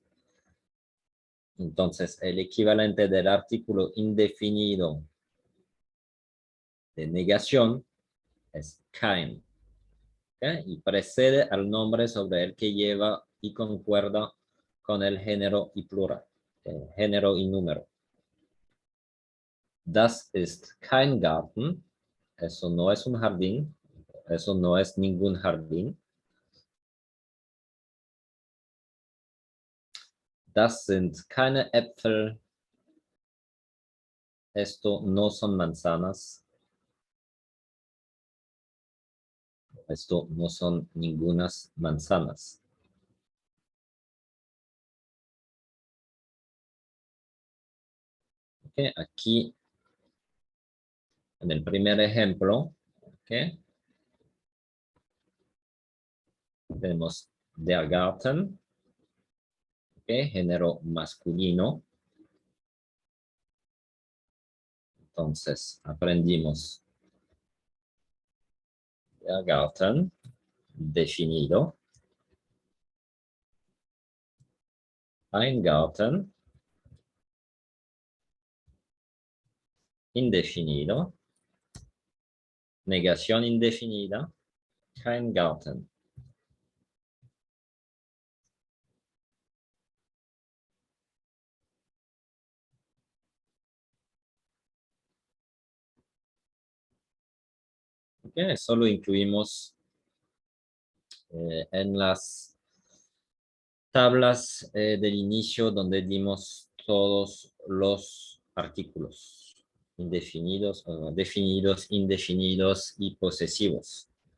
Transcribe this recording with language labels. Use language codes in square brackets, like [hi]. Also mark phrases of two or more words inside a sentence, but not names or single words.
[es] Entonces, el equivalente del artículo indefinido de negación es kein. ¿Okay? Y precede al nombre sobre el que lleva y concuerda con el género y plural, género y número. [de] Das ist kein Garten. [es] Eso no es un jardín. Eso no es ningún jardín. [de] Das sind keine Äpfel. [es] esto no son manzanas. Esto no son ningunas manzanas. Okay, aquí, en el primer ejemplo, okay, tenemos [de] der Garten, [es] okay, género masculino. Entonces, aprendimos [de] der Garten, [es] definido. [de] Ein Garten, [es] indefinido. Negación indefinida, [de] kein Garten. [es] Okay, solo incluimos en las tablas del inicio donde dimos todos los artículos indefinidos, definidos, indefinidos y posesivos.